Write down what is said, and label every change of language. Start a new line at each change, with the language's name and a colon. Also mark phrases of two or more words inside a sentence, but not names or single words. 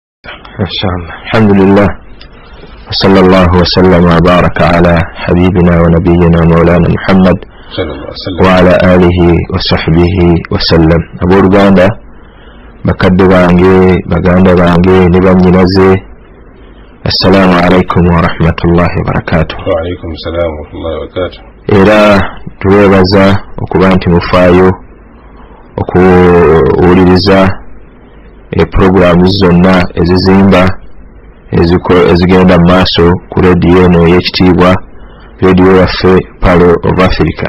Arabic: inshallah. الحمد لله، صلى الله وسلم وبارك على حبيبنا ونبينا مولانا محمد وعلى آله وصحبه وسلم.
Ganda: Abooluganda, bakadde bange, baganda bange ne bannyinaze,
Arabic: السلام عليكم ورحمة الله وبركاته. وعليكم السلام ورحمة الله وبركاته.
Ganda: Era tuweebaza okuba nti mufaayo okuwuliriza programu zonna ezizimba ezigenda mu maaso ku rediyo eno ey'ekitiibwa, rediyo yaffe Pearl of Africa.